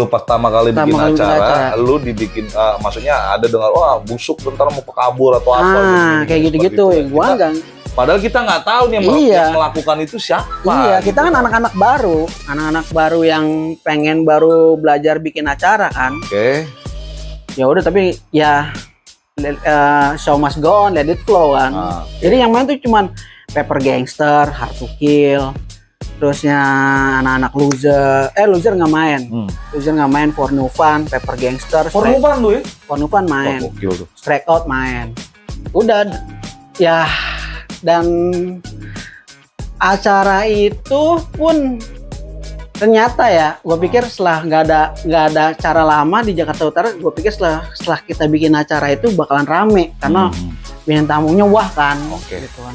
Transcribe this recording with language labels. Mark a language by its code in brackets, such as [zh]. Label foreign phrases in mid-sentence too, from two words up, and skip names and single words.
[id] Lu pertama kali bikin acara, lu dibikin, maksudnya ada dengar, wah busuk bentar mau kabur atau apa. Kayak gitu-gitu. Gue nggak. Padahal kita nggak tahu nih yang melakukan itu siapa. Iya, kita kan anak-anak baru yang pengen baru belajar bikin acara kan. Oke. Ya udah, tapi ya [en] show must go on, let it flow [id] kan. Jadi yang main tuh cuman Paper Gangster, Hard to Kill, terusnya anak-anak loser nggak main. Loser nggak main, For No Fun, Paper Gangster. For No Fun tuh ya? For No Fun main. Strike Out main. Udah ya. Dan acara itu pun ternyata ya, gue pikir setelah nggak ada acara lama di Jakarta Utara, gue pikir setelah kita bikin acara itu bakalan rame karena bintang tamunya wah kan, gitu kan.